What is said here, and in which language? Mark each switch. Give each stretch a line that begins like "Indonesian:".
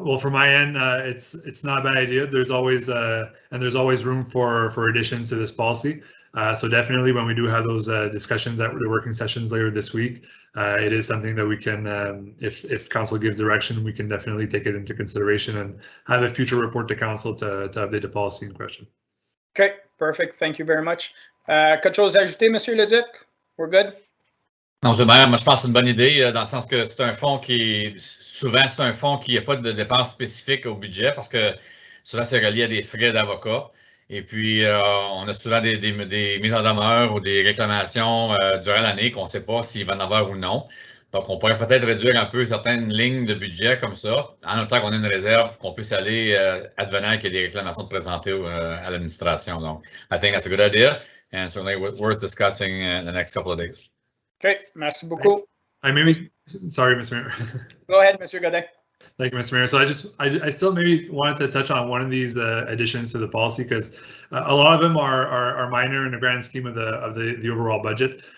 English: Well, from my end, it's not a bad idea. There's always room for additions to this policy. So definitely, when we do have those discussions at the working sessions later this week, it is something that we can, if council gives direction, we can definitely take it into consideration and have a future report to council to update the policy in question. Okay, perfect. Thank you very much.
French: Quelque chose à ajouter, Monsieur Leduc?
English: We're good?
French: Non, moi je pense que c'est une bonne idée dans le sens que c'est un fonds qui, souvent c'est un fonds qui n'a pas de dépenses spécifiques au budget parce que souvent c'est relié à des frais d'avocat. Et puis, on a souvent des mises en demeure ou des réclamations durant l'année qu'on ne sait pas s'il va en avoir ou non. Donc, on pourrait peut-être réduire un peu certaines lignes de budget comme ça, en même temps qu'on a une réserve, qu'on puisse aller advenant qu'il y ait des réclamations de présenter à l'administration.
English: Donc, I think that's a good idea and certainly worth discussing in the next couple of days.
French: Okay, merci beaucoup.
English: Sorry, Mr. Mayor. Go ahead, Monsieur Godin. Thank you, Mr. Mayor. So I still maybe wanted to touch on one of these additions to the policy because a lot of them are minor in the grand scheme of the overall budget.